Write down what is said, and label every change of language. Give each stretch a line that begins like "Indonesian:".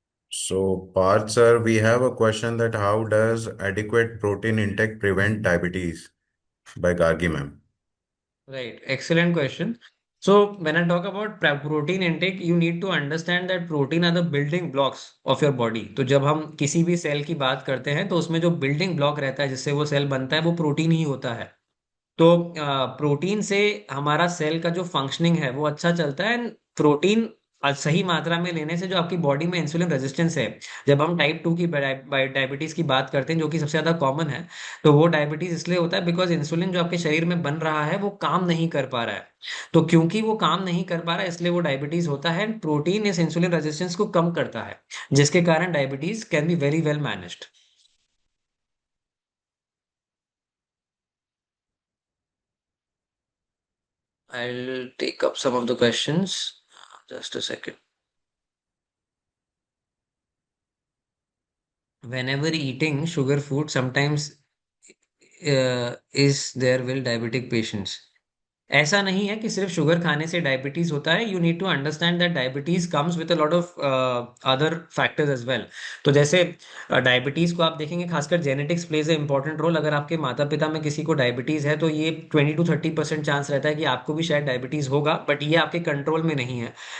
English: So, Parth sir, we have a question that how does adequate protein intake prevent diabetes by Gargi ma'am? Right. Excellent question. So when I talk about protein intake, you need to understand that protein are the building blocks of your body.
Hindi: तो जब हम किसी भी cell की बात करते हैं तो उसमें जो बिल्डिंग ब्लॉक रहता है जिससे वो सेल बनता है वो प्रोटीन ही होता है। तो प्रोटीन से हमारा सेल का जो फंक्शनिंग है वो अच्छा चलता है। एंड प्रोटीन सही मात्रा में लेने से जो आपकी बॉडी में इंसुलिन रेजिस्टेंस है, जब हम टाइप 2 की डायबिटीज की बात करते हैं जो कि सबसे ज्यादा कॉमन है, तो वो डायबिटीज इसलिए होता है बिकॉज इंसुलिन जो आपके शरीर में बन रहा है वो काम नहीं कर पा रहा है। तो क्योंकि वो काम नहीं कर पा रहा है इसलिए वो डायबिटीज होता है। प्रोटीन इस इंसुलिन रेजिस्टेंस को कम करता है, जिसके कारण diabetes
English: Can be very well managed. I'll take up some of the questions. Just a second. Whenever eating sugar food, sometimes is there will diabetic patients.
Hindi: ऐसा नहीं है कि सिर्फ शुगर खाने से डायबिटीज होता है।
English: You need to understand that diabetes comes with a lot of other factors as well.
Hindi: तो जैसे डायबिटीज को आप देखेंगे, खासकर genetics
English: Plays a important role.
Hindi: अगर आपके माता पिता में किसी को डायबिटीज है तो ये 20 to 30% चांस रहता है कि आपको भी शायद डायबिटीज होगा, बट ये आपके कंट्रोल में नहीं है।